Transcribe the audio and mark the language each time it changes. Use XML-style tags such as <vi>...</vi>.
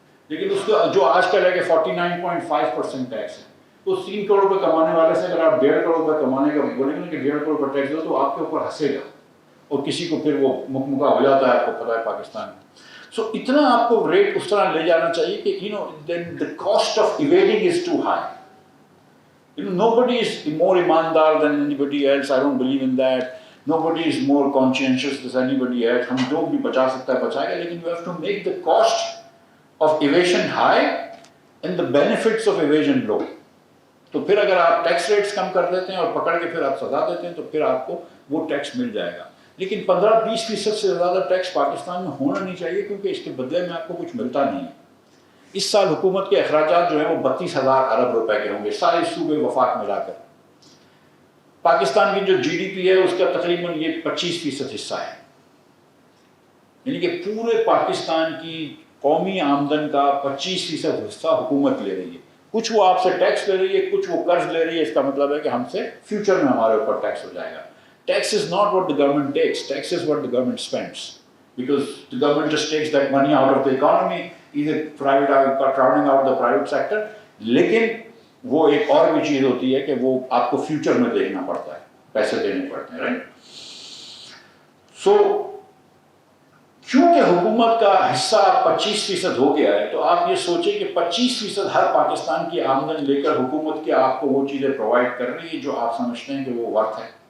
<ur>لیکن اس کو جو آج کل ہے کہ 49.5% ٹیکس ہے, تو 3 کروڑ روپے کمانے والے سے اگر آپ 1.5 کروڑ روپے کمانے کا بولیں گے کہ 1.5 کروڑ روپے ٹیکس دو تو آپ کے اوپر ہنسے گا, اور کسی کو پھر وہ مکمکا ہو جاتا ہے, آپ کو پتا ہے پاکستان میں. سو اتنا آپ کو ریٹ اس طرح لے جانا چاہیے کہ</ur> <en>then the cost of evading is too high. Nobody is more ایماندار than anybody else. I don't believe in that. Nobody is more conscientious than anybody else.</en> <ur>ہم جو بھی بچا سکتا ہے بچائے گا,</ur> <en>لیکن you have to make the cost of evasion high and the benefits of evasion low.</en> <ur>تو پھر اگر آپ ٹیکس ریٹس کم کر دیتے ہیں اور پکڑ کے پھر آپ سزا دیتے ہیں تو پھر آپ کو وہ ٹیکس مل جائے گا. لیکن 15-20% سے زیادہ ٹیکس پاکستان میں ہونا نہیں چاہیے, کیونکہ اس کے بدلے میں آپ کو کچھ ملتا نہیں ہے. اس سال حکومت کے اخراجات جو ہیں وہ 32,000 ارب روپے کے ہوں گے سارے صوبے وفاق ملا کر. پاکستان کی جو جی ڈی پی ہے اس کا تقریباً یہ 25% حصہ ہے, یعنی کہ پورے پاکستان کی قومی آمدن کا 25% حصہ حکومت لے رہی ہے. کچھ وہ آپ سے ٹیکس لے رہی ہے, کچھ وہ قرض لے رہی ہے. اس کا مطلب ہے کہ ہم سے فیوچر میں ہمارے اوپر ٹیکس ہو جائے گا.</ur> <en>Tax is not what the government takes. Tax is what the government spends. Because the government just takes that money out of the economy, either crowding out the private sector.</en> <ur>لیکن وہ ایک اور بھی چیز ہوتی ہے کہ وہ آپ کو فیوچر میں دیکھنا پڑتا ہے, پیسے دینے پڑتے ہیں, رائٹ. سو کیونکہ حکومت کا حصہ 25% ہو گیا ہے, تو آپ یہ سوچیں کہ 25% ہر پاکستان کی آمدن لے کر حکومت کے آپ کو وہ چیزیں پرووائڈ کر رہی ہے جو آپ سمجھتے ہیں کہ وہ ورتھ ہے.</ur>